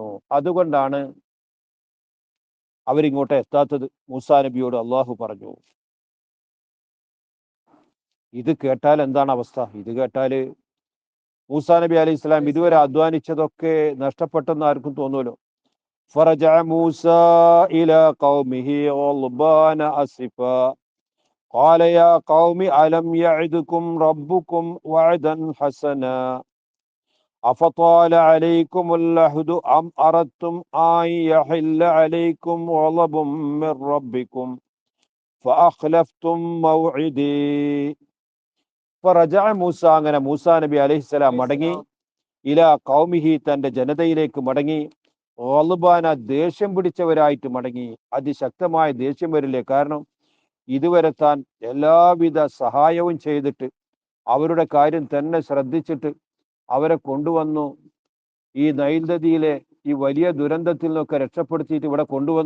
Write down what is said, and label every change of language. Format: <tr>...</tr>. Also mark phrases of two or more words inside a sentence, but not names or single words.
<ml>അതുകൊണ്ടാണ് അവരിങ്ങോട്ട് എത്താത്തത്. മൂസാ നബിയോട് അള്ളാഹു പറഞ്ഞു. ഇത് കേട്ടാൽ എന്താണ് അവസ്ഥ? ഇത് കേട്ടാല് മൂസാ നബി</ml> <ar>عليه السلام</ar> <ml>ഇതുവരെ അധ്വാനിച്ചതൊക്കെ നഷ്ടപ്പെട്ടെന്ന് ആർക്കും തോന്നുമല്ലോ.</ml> <ar>فرجع موسى إلى قومه غضبان أسفا قال يا قوم ألم يعدكم ربكم وعدا حسنا أفطال عليكم العهد أم أردتم أن يحل عليكم غضب من ربكم فأخلفتم موعدي. فرجع موسى,</ar> <ml>അങ്ങനെ മൂസാ നബി അലൈഹിസ്സലാം മടങ്ങി,</ml> <ar>إلى قومه,</ar> <ml>തന്റെ ജനതയിലേക്ക് മടങ്ങി, ഗളുബാന, ദേഷ്യം പിടിച്ചവരായിട്ട് മടങ്ങി. അതിശക്തമായ ദേഷ്യം വരില്ലേ? കാരണം ഇതുവരെ താൻ എല്ലാവിധ സഹായവും ചെയ്തിട്ട് അവരുടെ കാര്യം തന്നെ ശ്രദ്ധിച്ചിട്ട് അവരെ കൊണ്ടുവന്നു, ഈ നൈൽ നദിയിലെ ഈ വലിയ ദുരന്തത്തിൽ നിന്നൊക്കെ രക്ഷപ്പെടുത്തിയിട്ട് ഇവിടെ കൊണ്ടുവന്നു.</ml>